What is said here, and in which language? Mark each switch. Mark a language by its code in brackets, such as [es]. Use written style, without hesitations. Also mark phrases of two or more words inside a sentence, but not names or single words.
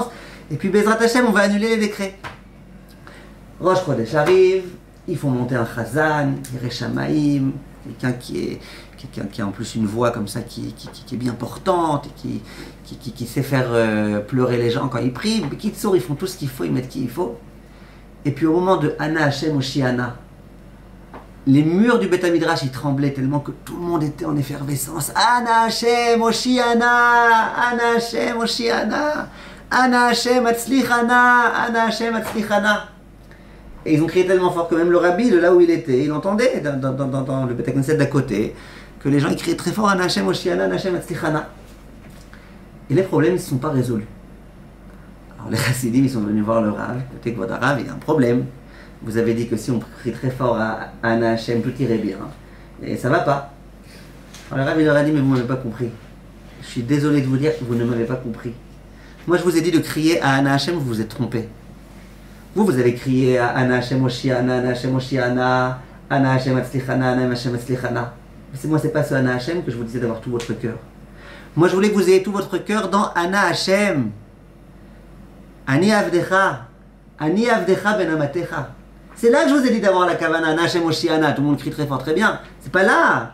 [fr] Et puis, [he] בעזרת השם, [fr] on va annuler les décrets. [he] ראש חודש [fr] arrive, ils font monter un Chazan, [he] ירא שמים, [fr] quelqu'un qui a en plus une voix comme ça, qui est bien portante, et qui sait faire pleurer les gens quand ils prient. Kitsour, ils font tout ce qu'il faut, ils mettent qui il faut. Et puis, au moment de [he] אנא השם הושיענה, [fr] les murs du [he] בית מדרש [fr] ils tremblaient tellement que tout le monde était en effervescence. [he] אנא השם הושיענה, אנא השם הושיענה, אנא השם הצליחנה, אנא השם הצליחנה. [fr] Et ils ont crié tellement fort que même le rabbi, de là où il était, il entendait dans le [he] בית כנסת [fr] d'à côté que les gens ils criaient très fort [he] אנא השם הושיענה, אנא השם הצליחנה. [fr] Et les problèmes ne se sont pas résolus. Alors les Chassidim ils sont venus voir le Rav, écoutez que votre Rav il a un problème. Vous avez dit que si on crie très fort à [he] אנא השם, [fr] tout irait bien. Et ça va pas. Alors le Rav il leur a dit, mais vous ne m'avez pas compris. Je suis désolé de vous dire que vous ne m'avez pas compris. Moi je vous ai dit de crier à [he] אנא השם, [fr] vous vous êtes trompé. Vous avez crié à [he] אנא השם הושיענה, אנא השם הושיענה, אנא השם הצליחנה, אנא השם הצליחנה. [fr] Mais moi c'est pas ce [he] אנא השם [fr] que je vous disais d'avoir tout votre cœur. Moi je voulais que vous ayez tout votre cœur dans [he] אנא השם. אני עבדך. אני עבדך בן אמתך. [fr] C'est là que je vous ai dit d'avoir la kavana, [he] אנא השם הושיענה. [fr] Tout le monde crie très fort, très bien. C'est pas là.